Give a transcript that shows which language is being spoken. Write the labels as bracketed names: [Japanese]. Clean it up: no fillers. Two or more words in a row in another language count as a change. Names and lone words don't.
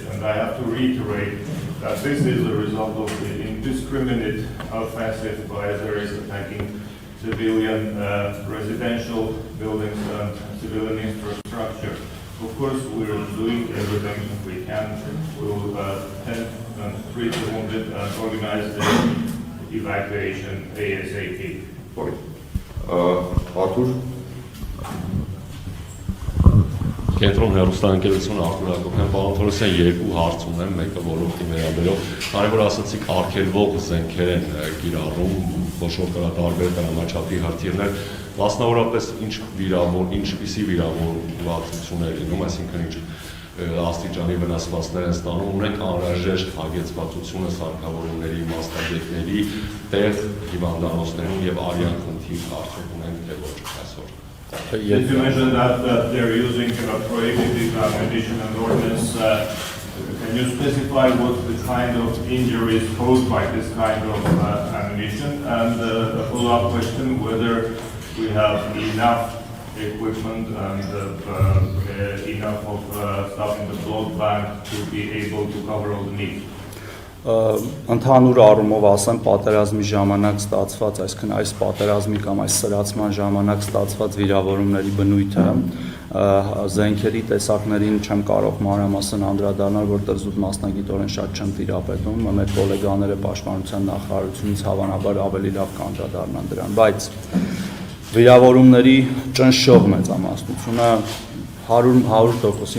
[English] And I have to reiterate that this is a result of the indiscriminate offensive by Azeris attacking civilian residential buildings and civilian infrastructure. Of course, we're doing everything we can to tend and treat the wounded and organize the evacuation ASAP. Arthur. [Armenian] Կենտրոն հեռուստաընկերությունը Արթուր Հակոբյան, պարոն Թորոսյան, երկու հարց ունեմ, մեկը ոլորտի վերաբերող, քանի որ ասացիք արգելվող զենքեր են կիրառում, ոչ որ կա տարբեր դրամաչափի հրթիռներ, մասնավորապես ինչպիսի վիրավորվածություն է լինում, այսինքն ինչ աստիճանի վնասվածքներ են ստանում, ունենք անհրաժեշտ հագեցվածությունը սարքավորումների, մասնագետների, տեղ հիվանդանոցներում եւ արյան խնդիր արդյոք ունենք թե ոչ այսօր։ [English] Since you mentioned that they're using prohibited ammunition and ordnance, can you specify what the kind of injuries caused by this kind of ammunition? And a follow-up question, whether we have enough equipment and enough of stuff in the blood bank to be able to cover all the needs? [Armenian] Ընդհանուր առումով ասեմ պատերազմի ժամանակ ստացված, այսինքն այս պատերազմի կամ այս սրացման ժամանակ ստացված վիրավորումների բնույթը զենքերի տեսակներին չեմ կարող մանրամասն անդրադառնալ, որտեղ զուտ մասնագիտորեն շատ չեմ տիրապետում, մեր գոլեգաները պաշտպանության նախարարությունից հավանաբար ավելի լավ կանդրադառնան դրան, բայց վիրավորումների ճնշող մեծամասնությունը 100%-ին